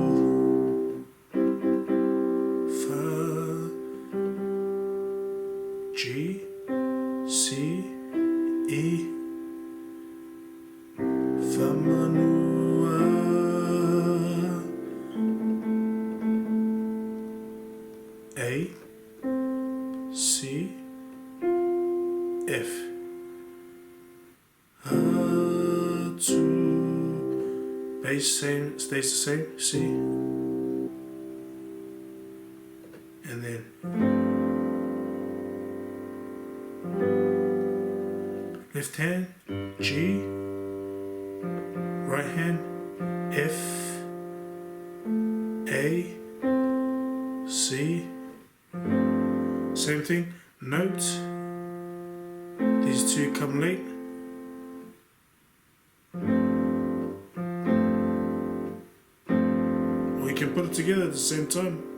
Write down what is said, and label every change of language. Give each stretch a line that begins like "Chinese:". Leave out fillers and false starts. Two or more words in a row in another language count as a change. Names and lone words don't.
English: G, C, E, faamanu A, C, F, atu. Bass stays the same, C, and then left hand, G, right hand, F, A, C, same thing, note, these two come late, or you can put it together at the same time.